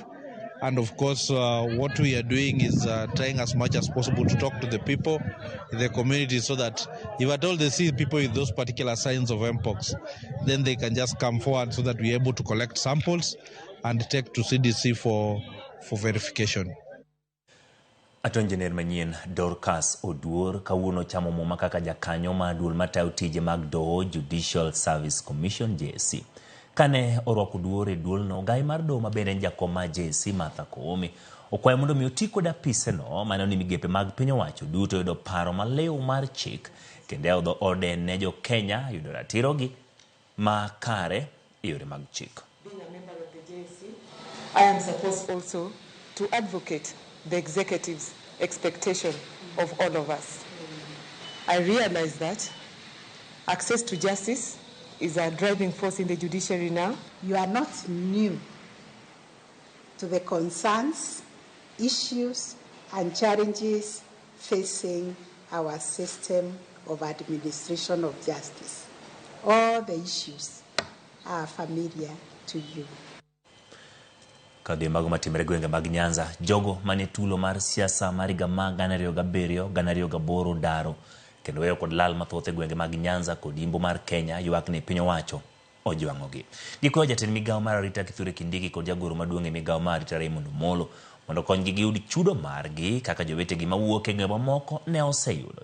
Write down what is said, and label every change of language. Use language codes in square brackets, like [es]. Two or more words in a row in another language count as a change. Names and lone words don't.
[en] And of course, what we are doing is trying as much as possible to talk to the people in the community so that if at all they see people with those particular signs of mpox, then they can just come forward so that we're able to collect samples and take to CDC for verification. [luo] Attorney General manyien Dorcas Oduor kawuono chamo muma kaka jakanyo maduol matayo tije mag Doho Judicial Service Commission JSC. Kane orwako Oduor e duolno, gai mar Doho ma bende en jakom ma JSC Martha Koome okwayo mondo mi oti kod apiseno mano ni migepe mag piny owacho duto yudo paro maliw mar chik kendo yawo ode ne jo Kenya yudo ratirogi ma kare e yore mag chik. [en] Being a member of the JSC, I am supposed also to advocate the executive's expectation of all of us. I realize that access to justice is a driving force in the judiciary now. You are not new to the concerns, issues, and challenges facing our system of administration of justice. All the issues are familiar to you. [luo] Kadhi mago matimre gwenge mag Nyanza, jogo mane tulo mar siasa mar higa mag 2007, 2008 daro kendo weyo kod lal mathoth e gwenge mag Nyanza kod Imbo mar Kenya ywak ni piny owacho ojwang'ogi. Gikwayo jatend migao mar arita Kithure Kindiki kod jagoro maduong' e migao mar arita Raymond Omolo mondo konygi giyud chudo margi kaka jowetegi mawuok e gwenge mamoko ne oseyudo.